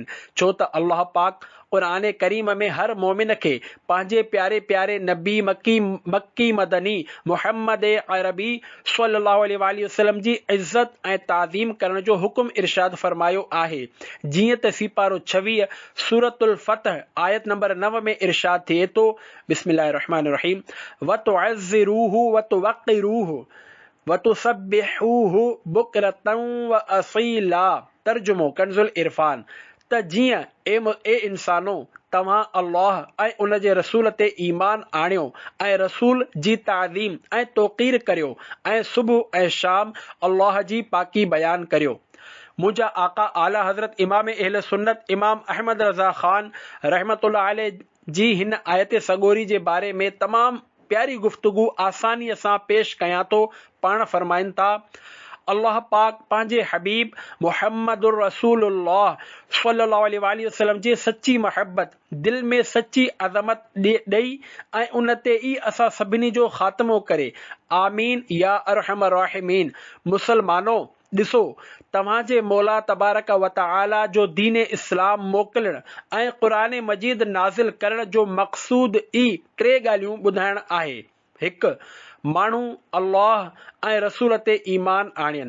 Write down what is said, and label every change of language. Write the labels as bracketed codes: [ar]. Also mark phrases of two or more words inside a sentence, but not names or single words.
[sd] छो त अल्लाह पाक क़ुरान करीम में हर मोमिन खे पंहिंजे प्यारे प्यारे नबी मक्की मदनी मुहम्मद अरबी [ar] صلى الله عليه وسلم [sd] जी इज़्ज़त ऐं ताज़ीम करण जो हुक्म इरशाद फरमायो आहे। जीअं त सिपारो 26 सूरतुल फतह आयत नंबर 9 में इरशाद थिए थो, [ar] بسم الله الرحمن الرحيم، وتعزروه وتوقروه وتسبحوه بكرة وأصيلا. [sd] तर्जुमो कंजुल इरफान। त जीअं ए इंसानो, तव्हां अल्लाह ऐं उन जे रसूल ते ईमान आणियो ऐं रसूल जी ताज़ीम ऐं तौक़ीर करियो ऐं सुबुह ऐं शाम अल्लाह जी पाकी बयान करियो। मुंहिंजा आका आला हज़रत इमाम अहले सुन्नत इमाम अहमद रज़ा ख़ान [ar] رحمة الله عليه [sd] जी हिन आयत सगोरी जे बारे में तमामु प्यारी गुफ्तगू आसानीअ सां पेश कयां थो। पाण फरमाइनि था, अल्लाह पाक पंहिंजे हबीब [ar] محمد رسول الله صلى الله عليه وسلم [sd] जी सच्ची महबत दिल में सच्ची अज़मत ॾेई ऐं उन ते ई असां सभिनी जो ख़ात्मो करे। [ar] آمين يا أرحم الراحمين. [sd] मुसलमानो, ॾिसो, तव्हांजे मौला [ar] تبارك وتعالى [sd] जो दीन इस्लाम मोकिलण ऐं क़ुरान मजीद नाज़िल करण जो मक़सूद ई 3 ॻाल्हियूं ॿुधाइण आहे। 1, माण्हू अल्लाह ऐं रसूल ते ईमान आणियनि।